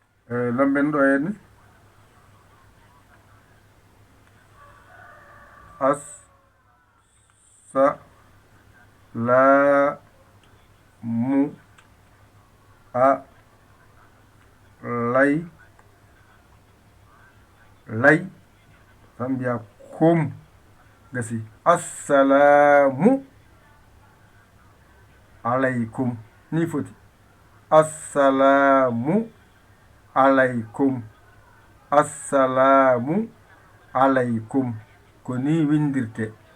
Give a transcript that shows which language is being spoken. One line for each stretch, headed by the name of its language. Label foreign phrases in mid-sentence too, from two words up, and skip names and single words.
Fula: Eh, lomben ɗo henne. As, sa, la, mu, a, lay, lay. Tan mbiya kum. Gasi.
Arabic: Assalamu alaikum.
Fula: Ni foti.
Arabic: Assalamu alaikum. Assalamu alaikum.
Fula: Ko ni windirte.